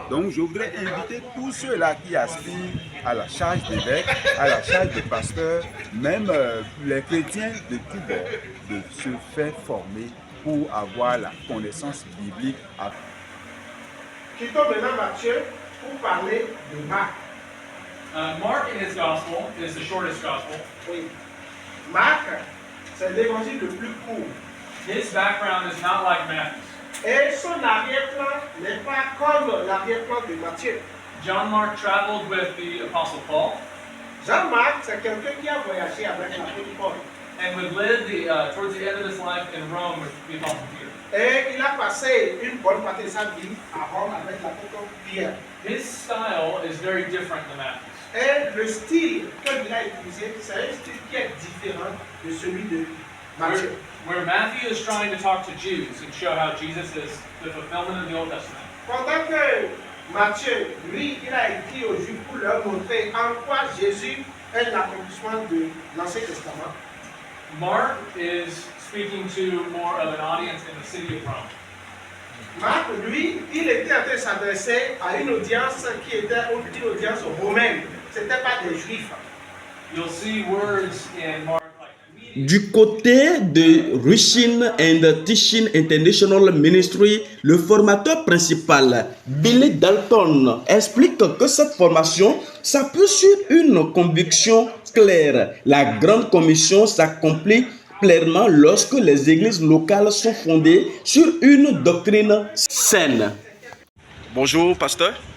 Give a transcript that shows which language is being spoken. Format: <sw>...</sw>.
<fr>Donc je voudrais inviter tous ceux-là qui aspirent à la charge d'évêque, à la charge de pasteur, même les chrétiens de tout bord, de se faire former pour avoir la connaissance biblique. Quittons maintenant Matthieu pour parler de Marc.</fr> <en>Mark in his gospel is the shortest gospel.</en> <fr>Oui. Marc, c'est l'évangile le plus court.</fr> <en>His background is not like Matthew's.</en> <fr>Et son arrière-plan n'est pas comme l'arrière-plan de Matthieu.</fr> <en>John Mark traveled with the Apostle Paul</en> <fr>Jean-Marc, c'est quelqu'un qui a voyagé avec l'apôtre Paul.</fr> <en>and would live towards the end of his life in Rome with the Apostle Peter.</en> <fr>Et il a passé une bonne partie de sa vie à Rome avec l'apôtre Pierre.</fr> <en>His style is very different than Matthew's.</en> <fr>Et le style qu'il a utilisé, c'est un style qui est différent de celui de Matthieu.</fr> <en>Where Matthew is trying to talk to Jews and show how Jesus is the fulfillment of the Old Testament.</en> <fr>Pendant que Matthieu, lui, il a écrit aux Juifs pour leur montrer en quoi Jésus est l'accomplissement de l'Ancien Testament.</fr> <en>Mark is speaking to more of an audience in the city of Rome.</en> <fr>Marc, lui, il était en train de s'adresser à une audience qui était une audience romaine. Ce n'était pas des Juifs.</fr> <en>You'll see words in Mark like immediate.</en> <fr>Du côté de Reaching and Teaching International Ministry, le formateur principal, Billy Dalton, explique que cette formation s'appuie sur une conviction claire. La Grande Commission s'accomplit pleinement lorsque les églises locales sont fondées sur une doctrine saine. Bonjour, pasteur.</fr>